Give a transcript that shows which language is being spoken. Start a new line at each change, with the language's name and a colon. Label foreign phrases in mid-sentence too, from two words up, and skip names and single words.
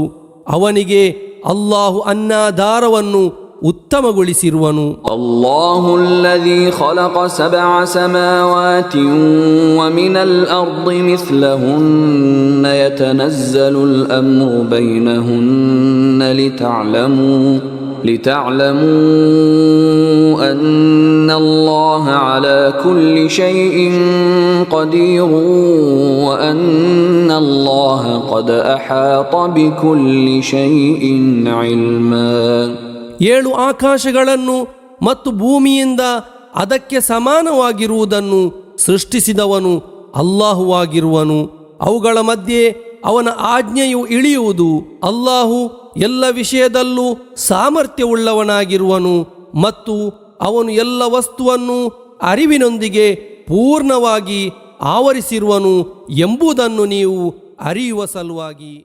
Kannada: ಅವನಿಗೆ ಅಲ್ಲಾಹು ಅನ್ನಾಧಾರವನ್ನು ಉತ್ತಮಗೊಳಿಸಿರುವನು.
Arabic: الله الذي خلق سبع سماوات ومن الأرض مثلهن يتنزل الأمر بينهن لتعلموا أن الله على كل شيء قدير وأن الله قد أحاط بكل شيء علما.
Kannada: 7 ಆಕಾಶಗಳನ್ನು ಮತ್ತು ಭೂಮಿಯಿಂದ ಅದಕ್ಕೆ ಸಮಾನವಾಗಿರುವುದನ್ನು ಸೃಷ್ಟಿಸಿದವನು ಅಲ್ಲಾಹುವಾಗಿರುವನು. ಅವುಗಳ ಮಧ್ಯೆ ಅವನ ಆಜ್ಞೆಯು ಇಳಿಯುವುದು. ಅಲ್ಲಾಹು ಎಲ್ಲ ವಿಷಯದಲ್ಲೂ ಸಾಮರ್ಥ್ಯವುಳ್ಳವನಾಗಿರುವನು ಮತ್ತು ಅವನು ಎಲ್ಲ ವಸ್ತುವನ್ನು ಅರಿವಿನೊಂದಿಗೆ ಪೂರ್ಣವಾಗಿ ಆವರಿಸಿರುವನು ಎಂಬುದನ್ನು ನೀವು ಅರಿಯುವ ಸಲುವಾಗಿ.